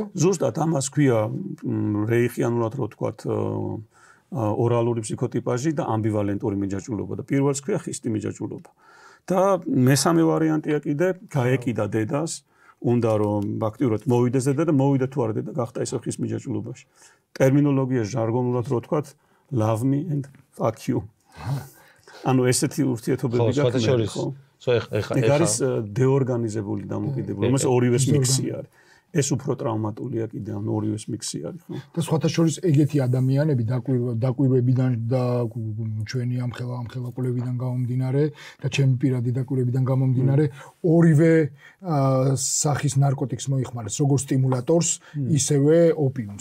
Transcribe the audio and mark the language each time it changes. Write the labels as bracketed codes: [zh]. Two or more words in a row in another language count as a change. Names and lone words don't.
[ka] ზუსტად ამას ქვია რეიხიანულად რო ვთქვათ ორალური ფსიქოტიპაჟი და ამბივალენტური მიჯაჭვულობა და პირველს ქვია ხისტი მიჯაჭვულობა. და მესამე ვარიანტია კიდე გაეკიდა დედას, უნდა რომ აქტიურად მოვიდეს დედა და მოვიდა თუ არა დედა გახდა ისე ხის მიჯაჭვულობაში. ტერმინოლოგიაში ჟარგონულად რო ვთქვათ [en] love me and fuck you. [ka] ანუ ესეთი ურთიერთობები გაქვს ხო? ეს არის დეორგანიზებული დამოკიდებულება, რომელიც ორივეს მიქსი არის. ეს უფრო ტრაუმატულია კიდე, ანუ ორივეს მიქსი არის, ხო? და სხვათა შორის ეგეთი ადამიანები დაკვირვებიდან და ჩვენი ამხელა კვლევიდან გამომდინარე და ჩემი პირადი დაკვირვებიდან გამომდინარე, ორივე სახის ნარკოტიკს მოიხმარეს, როგორც სტიმულატორს, ისევე ოპიუმს.